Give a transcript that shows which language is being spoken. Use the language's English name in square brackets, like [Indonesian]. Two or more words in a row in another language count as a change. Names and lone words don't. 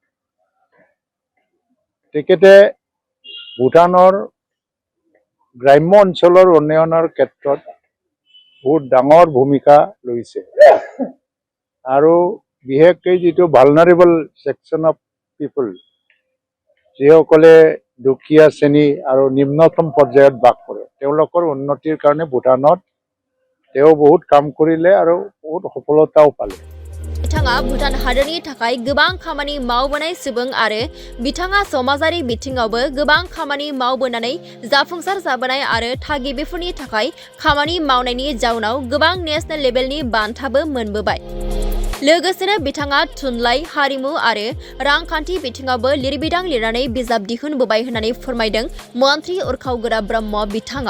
[Assamese] তেখেতে ভূটানৰ গ্ৰাম্য অঞ্চলৰ উন্নয়নৰ ক্ষেত্ৰত বহুত ডাঙৰ ভূমিকা লৈছে আৰু বিশেষকৈ যিটো [English] vulnerable section of people [Assamese] যিসকলে দুখীয়া শ্ৰেণী আৰু নিম্নতম পৰ্যায়ত বাস কৰে তেওঁলোকৰ উন্নতিৰ কাৰণে ভূটানত তেওঁ বহুত কাম কৰিলে আৰু বহুত সফলতাও পালে। [Bodo] बिथाङा भुटान हादोरनि थाखाय गोबां खामानि मावबोनाय सुबुं आरो बिथाङा समाजारि बिथिङावबो गोबां खामानि मावबोनानै जाफुंसार जाबोनाय आरो थागिबिफोरनि थाखाय खामानि मावनायनि जाउनाव गोबां [English] national level [Bodo] बान्थाबो मोनबोबाय। लोगोसेनो बिथाङा थुनलाइ हारिमु आरो रांखान्थि बिथिङावबो लिरबिदां लिरनानै बिजाब दिहुनबोबाय होननानै फोरमायदों मन्त्रि उरखावगोरा ब्रह्म बिथाङा।